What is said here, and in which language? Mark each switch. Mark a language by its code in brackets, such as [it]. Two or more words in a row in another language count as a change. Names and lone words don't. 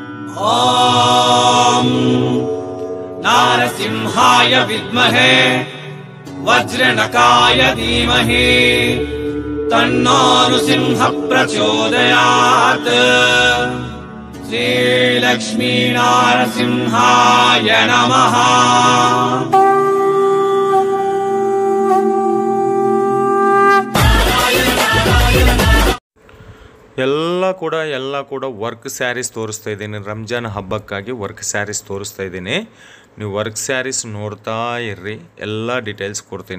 [sa] ॐ नारसिंहाय विद्महे वज्रनकाय धीमहि तन्नो नृसिंह प्रचोदयात्। श्रीलक्ष्मी नारसिंहाय नमः। [kn] ಎಲ್ಲ ಕೂಡ [en] work sarees [kn] ತೋರಿಸ್ತಾ ಇದ್ದೀನಿ. ರಂಜಾನ್ ಹಬ್ಬಕ್ಕಾಗಿ [en] work sarees [kn] ತೋರಿಸ್ತಾ ಇದ್ದೀನಿ. ನೀವು [en] work sarees [kn] ನೋಡ್ತಾ ಇರ್ರಿ, ಎಲ್ಲ ಡೀಟೇಲ್ಸ್ ಕೊಡ್ತೀನಿ.